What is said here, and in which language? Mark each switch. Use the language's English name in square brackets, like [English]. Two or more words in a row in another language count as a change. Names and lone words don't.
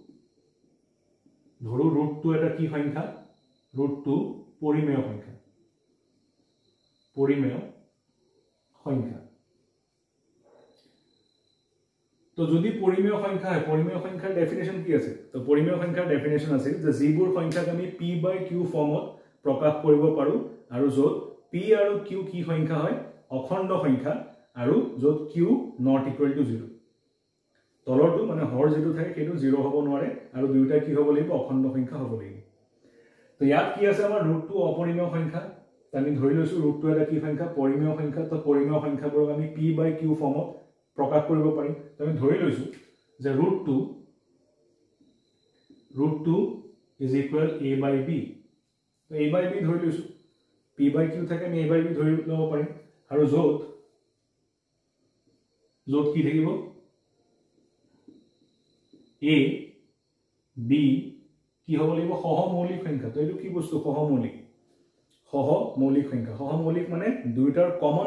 [Assamese] √2 এটা কি সংখ্যা √2 পৰিমেয় সংখ্যা তো যদি পৰিমেয় সংখ্যা হয় পৰিমেয় সংখ্যাৰ ডেফিনেশন কি আছে তো পৰিমেয় সংখ্যাৰ ডেফিনেশন আছে যে যিবোৰ সংখ্যাক আমি p/q ফৰ্মত প্ৰকাশ কৰিব পাৰো আৰু যত p আৰু q কি সংখ্যা হয় অখণ্ড সংখ্যা আৰু যত q [English] not equal to 0 [Assamese] তলৰটো মানে হৰ যেটো থাকে সেইটো 0 হ'ব নোৱাৰে আৰু দুইটা কি হ'ব লাগিব অখণ্ড সংখ্যা হ'ব লাগিব তো ইয়াত কি আছে আমাৰ √2 অপৰিমেয় সংখ্যা আমি ধৰি লৈছো √2 এটা কি সংখ্যা পৰিমেয় সংখ্যা তো পৰিমেয় সংখ্যাবোৰক আমি p/q ফৰ্মত প্ৰকাশ কৰিব পাৰিম তো আমি ধৰি লৈছো যে √2 [English] is equal [Assamese] a/b তো a/b ধৰি লৈছো p/q থাকে আমি a/b ধৰি লব পাৰিম আৰু যত কি থাকিব a b কি হ'ব লাগিব সহমৌলিক সংখ্যা তো এটো কি বস্তু সহমৌলিক সংখ্যা মানে দুইটাৰ কমন